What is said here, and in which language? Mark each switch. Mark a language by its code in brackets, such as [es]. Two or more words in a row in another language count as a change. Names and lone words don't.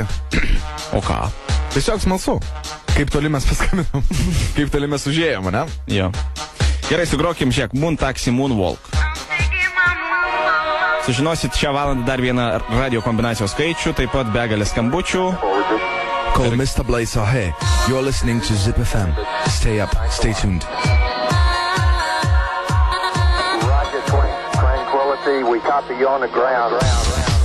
[lt] O ką? Tiesiog smalsu. Kaip toli mes paskambinam? Kaip toli mes užėjom, ne? Jo. Gerai, sugrokim šiek Moon Taxi Moonwalk. Sužinosit šią valandą dar vieną radio kombinacijos skaičių, taip pat begalę skambučių. [en] Call Mr. Blazer. Hey, you're listening to Zip FM. Stay up, stay tuned. Roger, Tranquility, we copy you on the ground.